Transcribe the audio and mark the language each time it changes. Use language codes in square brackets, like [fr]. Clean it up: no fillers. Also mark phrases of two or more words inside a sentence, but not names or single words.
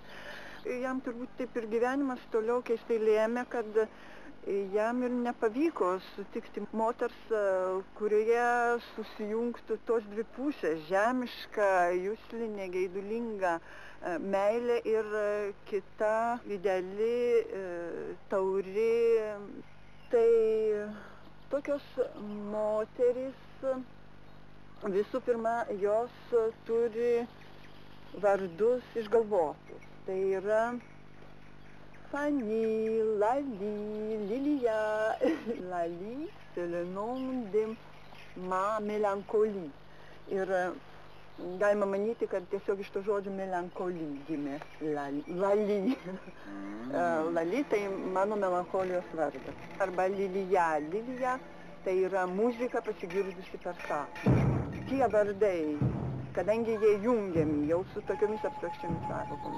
[lt] Jam turbūt taip ir gyvenimas toliau keistai lėmė, kad jam ir nepavyko sutikti moters, kurioje susijungtų tos dvi pusės - žemiška, juslinė, geidulinga meilė ir kita ideali, tauri. Tai tokios moterys, visų pirma, jos turi vardus išgalvotus. Tai yra Fanny, Lali, Lilia. [fr] Lali, c'est le nom de ma mélancolie. [lt] Ir galima manyti, kad tiesiog iš to žodžio melancholy gimė Lali. Lali tai mano melancholijos vardas. Arba Lilija. Lilija tai yra muzika pasigirdusi per sapną. Tie vardai, kadangi jie jungiami jau su tokiomis abstrakčiomis sąvokomis.